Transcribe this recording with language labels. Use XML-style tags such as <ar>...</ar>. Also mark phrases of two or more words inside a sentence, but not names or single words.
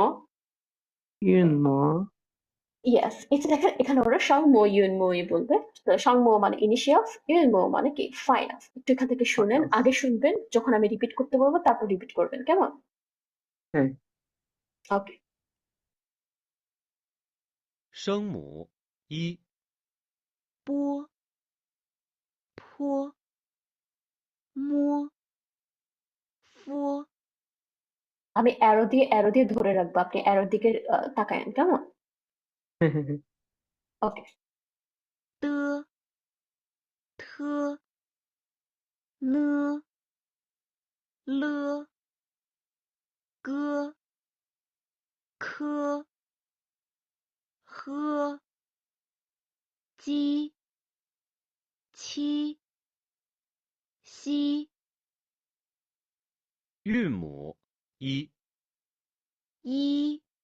<bn>ইউনমো। ইয়েস, এই যে দেখেন এখানে ওরা</bn> <zh>声母 韵母</zh> <bn>বলবে। তো সংমো মানে ইনিশিয়ালস, ইউনমো মানে কি ফাইনালস। একটু এখান থেকে শুনেন, ফাইনালস। আগে শুনবেন, যখন আমি রিপিট করতে বলবো তারপর রিপিট করবেন, কেমন? হ্যাঁ। ওকে।</bn> <zh>声母一波坡摸夫</zh> <bn>আমি অ্যারো দিয়ে ধরে রাখবো, আপনি অ্যারোর দিকে তাকায়েন, কেমন? হ্যাঁ। হ্যাঁ। হ্যাঁ। ওকে।</bn> <zh>的特 呢 了 个 科 呵鸡 七 西 韵母一一</zh>